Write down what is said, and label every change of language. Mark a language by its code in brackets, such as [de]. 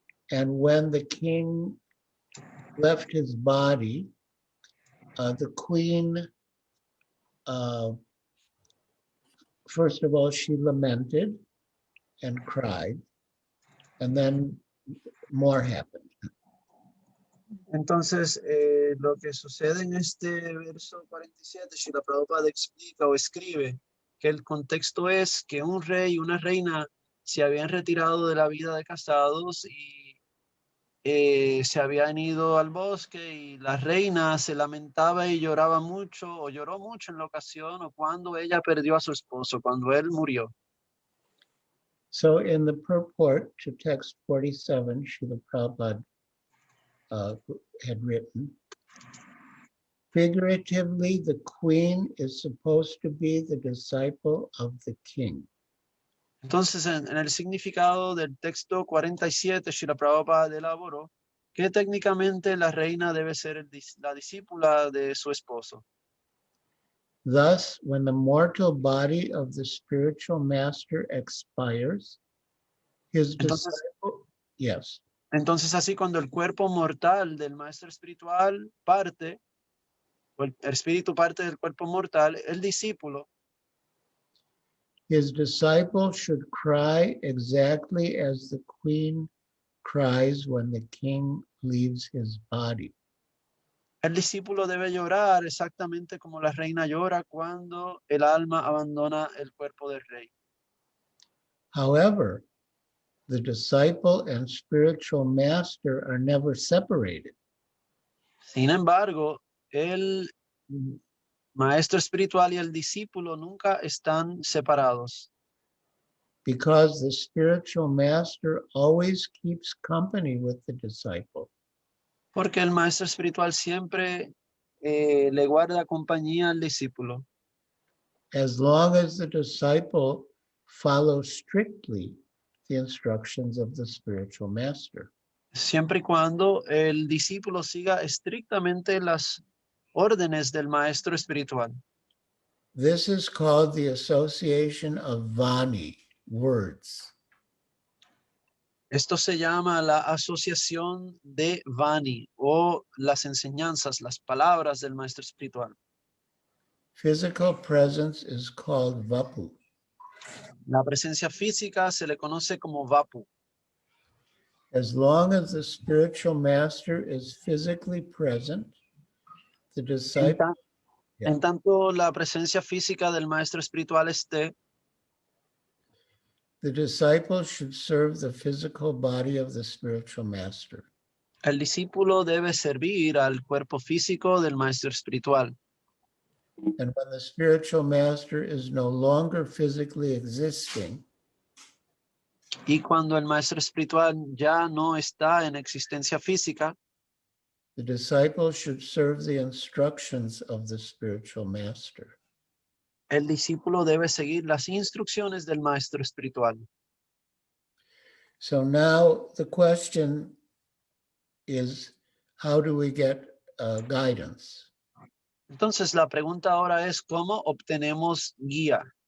[en] And when the king left his body, the queen, first of all, she lamented and cried, and then more happened. [es] Entonces, lo que sucede en este verso 47, Srila Prabhupada explica o escribe que el contexto es que un rey y una reina se habían retirado de la vida de casados y se habían ido al bosque y la reina se lamentaba y lloraba mucho o lloró mucho en la ocasión o cuando ella perdió a su esposo, cuando él murió. [en] So in the purport to text 47, Srila Prabhupada had written, figuratively, the queen is supposed to be the disciple of the king. [es] Entonces, en el significado del texto 47, Srila Prabhupada elaboró que técnicamente la reina debe ser la discípula de su esposo. [en] Thus, when the mortal body of the spiritual master expires, his [es] Entonces, [en] disciple, yes, [es] entonces así cuando el cuerpo mortal del maestro espiritual parte, o el espíritu parte del cuerpo mortal, el discípulo, [en] his disciple should cry exactly as the queen cries when the king leaves his body. [es] el discípulo debe llorar exactamente como la reina llora cuando el alma abandona el cuerpo del rey. [en] However, the disciple and spiritual master are never separated. [es] Sin embargo, el maestro espiritual y el discípulo nunca están separados, [en] Because the spiritual master always keeps company with the disciple. [es] porque el maestro espiritual siempre le guarda compañía al discípulo. [en] As long as the disciple follows strictly the instructions of the spiritual master. [es] Siempre y cuando el discípulo siga estrictamente las órdenes del maestro espiritual. [en] This is called the association of Vani, words. [es] Esto se llama la asociación de Vani o las enseñanzas, las palabras del maestro espiritual. [en] Physical presence is called Vapu. [es] La presencia física se le conoce como Vapu. [en] As long as the spiritual master is physically present, the disciple, [es] En tanto la presencia física del maestro espiritual esté, [en] the disciple should serve the physical body of the spiritual master. [es] el discípulo debe servir al cuerpo físico del maestro espiritual. [en] And when the spiritual master is no longer physically existing, [es] Y cuando el maestro espiritual ya no está en existencia física, [en] the disciple should serve the instructions of the spiritual master. [es] el discípulo debe seguir las instrucciones del maestro espiritual. [en] So now the question is, how do we get guidance? [es] Entonces la pregunta ahora es ¿cómo obtenemos guía?